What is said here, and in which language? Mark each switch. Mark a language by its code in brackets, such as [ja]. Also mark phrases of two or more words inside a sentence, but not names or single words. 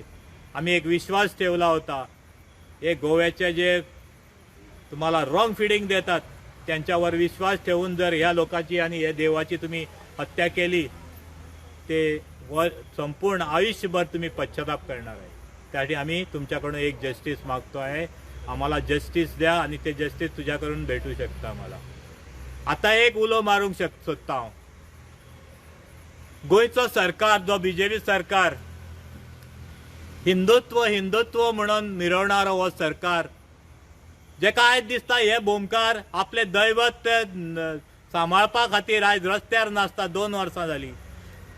[mr] आम्ही एक विश्वास ठेवला होता. हे गोव्याचे जे तुम्हाला [en] wrong feeding [mr] देतात त्यांच्यावर विश्वास ठेवून जर ह्या लोकांची आणि या देवाची तुम्ही हत्या केली, ते संपूर्ण आयुष्यभर तुम्ही पश्चाताप करणार आहे. त्यासाठी आम्ही तुमच्याकडून एक जस्टिस मागतो आहे. आम्हाला जस्टिस द्या आणि ते जस्टिस तुझ्याकडून भेटू शकतं आम्हाला. [kok] आता एक उलो मारूंक शकता हांव. गोयचं सरकार, जो BJP सरकार हिंदुत्व म्हणून मिरवणारो हो सरकार, जे काय दिसता हे बोमकार आपले दैवत सांभाळपा खातीर आयज रस्त्यार नासता 2 वर्सां जाली.